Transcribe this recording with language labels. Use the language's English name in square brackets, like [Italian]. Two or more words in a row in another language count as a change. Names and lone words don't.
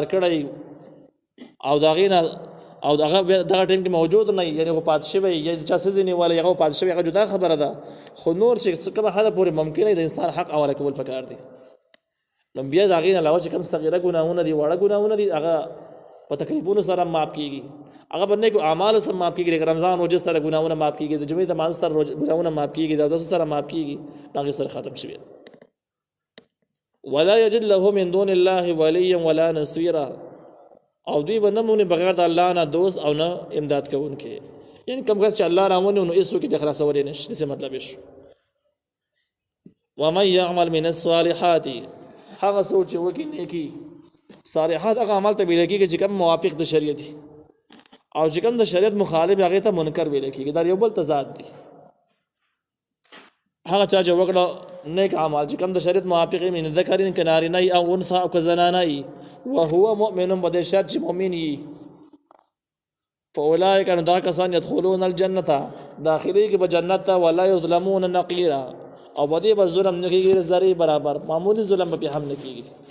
[Pashto] کړی او د هغې نه او هغه دغه ټیم کې موجود نه یعنی هغه پاتې شوی یا چا څه نیولی هغه پاتې شوی هغه جدا خبره ده خو نور چې کومه حده پورې ممکن دی د انسان حق حواله کول پکار دي نو بیا د هغې نه علاوه چې کوم صغیره ګناهونه دي واړه ګناهونه دي هغه په تکلیفونو سره معاف کېږي هغه په نیکو اعمالو سره معاف کېږي لکه رمضان روژې سره ګناهونه معاف کېږي د جمعې د لمانځه سره ګناهونه معاف کېږي د اودس سره معاف کېږي هغې سره ختم شوي [Arabic] ولا یجد له من دون الله ولیا ولا نصیرا [Pashto] او دوی به نه مومي بغیر د الله نه دوست او نه امداد کوونکی یعنی کوم کس چې الله راونی نو هېڅوک یې د خلاصولی نشي داسې مطلب یې شو [Arabic] ومن یعمل من الصالحات [Pashto] هغه څوک چې وکړي نیکي صالحات هغه عمل ته ویل کېږي چې کوم موافق د شریعت دي او چې کوم د شریعت مخالف هغې ته منکر ویل کېږي دا یو بل تضاد دي هغه چا چې وکړه نیک اعمال چې کوم د شریعت موافق من ذکر که نارینه او انثی او که زنانه [Arabic] وهو مؤمن [Pashto] په دې شرط چې مؤمن وي فاولئک نو دا کسان [Arabic] یدخلون الجنة [Pashto] داخلېږي به جنت ته [Arabic] ولا یظلمون نقیرا [Pashto] او په دې به ظلم نه کېږي ذرې برابر معمولي ظلم به هم نه کېږي